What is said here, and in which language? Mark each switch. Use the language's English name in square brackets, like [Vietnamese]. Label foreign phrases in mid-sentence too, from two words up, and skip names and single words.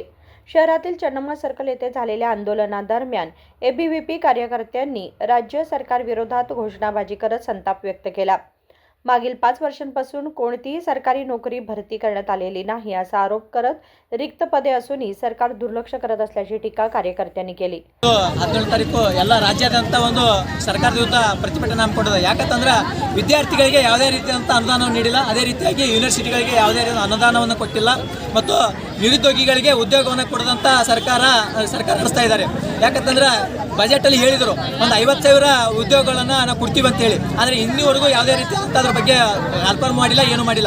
[Marathi] शहरातील चन्नम्मा सर्कल येथे झालेल्या आंदोलनादरम्यान एबीव्हीपी कार्यकर्त्यांनी राज्य सरकारविरोधात घोषणाबाजी करत संताप व्यक्त केला। मागील 5 वर्षांपासून कोणतीही सरकारी नोकरी भरती करण्यात आलेली नाही असा आरोप करत रिक्त पदे असूनही सरकार दुर्लक्ष करत असल्याची टीका कार्यकर्त्यांनी केली। [Kannada] 17 ತಾರೀಕು ಎಲ್ಲ ರಾಜ್ಯಾದ್ಯಂತ ಒಂದು ಸರ್ಕಾರದ ವಿರುದ್ಧ ಪ್ರತಿಭಟನೆ ಹಮ್ಮಿಕೊಂಡಿದೆ। ಯಾಕಂತಂದ್ರೆ ವಿದ್ಯಾರ್ಥಿಗಳಿಗೆ ಯಾವುದೇ ರೀತಿಯಾದಂಥ ಅನುದಾನವನ್ನು ನೀಡಿಲ್ಲ, ಅದೇ ರೀತಿಯಾಗಿ ಯೂನಿವರ್ಸಿಟಿಗಳಿಗೆ ಯಾವುದೇ ರೀತಿಯ ಅನುದಾನವನ್ನು ಕೊಟ್ಟಿಲ್ಲ ಮತ್ತು ನಿರುದ್ಯೋಗಿಗಳಿಗೆ ಉದ್ಯೋಗವನ್ನು ಕೊಡದಂತ ಸರ್ಕಾರ ನಡೆಸ್ತಾ ಇದ್ದಾರೆ। ಯಾಕಂತಂದ್ರೆ ಬಜೆಟಲ್ಲಿ ಹೇಳಿದರು ಒಂದು 50,000 ಉದ್ಯೋಗಗಳನ್ನು ನಾವು ಕೊಡ್ತೀವಿ ಅಂತ ಹೇಳಿ, ಆದರೆ ಇನ್ನೂವರೆಗೂ ಯಾವುದೇ ರೀತಿಯಾದಂಥ ಅದ್ರ ಬಗ್ಗೆ ಕನ್ಫರ್ಮ್ ಮಾಡಿಲ್ಲ, ಏನೂ ಮಾಡಿಲ್ಲ।